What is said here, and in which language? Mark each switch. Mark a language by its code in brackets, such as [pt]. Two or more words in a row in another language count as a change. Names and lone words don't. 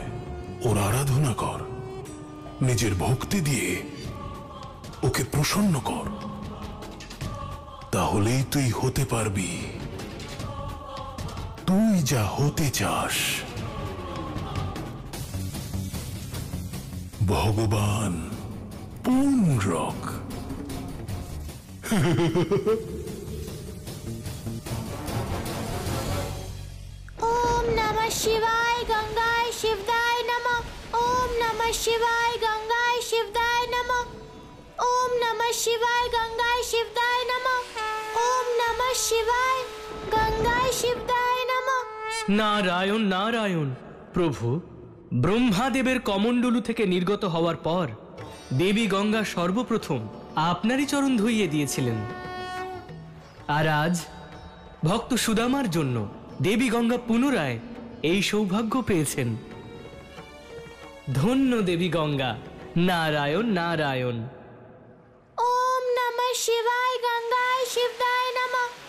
[bn] ওর আরাধনা কর, নিজের ভক্তি দিয়ে ওকে প্রসন্ন কর, তাহলেই তুই হতে পারবি তুই যা হতে চাস, ভগবান পৌণ্ড্রক। [sa] ओम नमः शिवाय गंगाय शिवदाय नमः। ओम नमः शिवाय गंगाय शिवदाय नमः। ओम नमः शिवाय गंगाय शिवदाय नमः। ओम नमः शिवाय गंगाय शिवदाय नमः। [bn] নারায়ণ নারায়ণ। প্রভু, ব্রহ্মাদেবের কমণ্ডলু থেকে নির্গত হওয়ার পর দেবী গঙ্গা সর্বপ্রথম আপনারই চরণ ধুইয়ে দিয়েছিলেন। আর আজ ভক্ত সুদামার জন্য দেবী গঙ্গা পুনরায় এই সৌভাগ্য পেয়েছেন। ধন্য দেবী গঙ্গা। নারায়ণ নারায়ণ। [sa] ओम नमः शिवाय गंगाय शिवदाय नमः।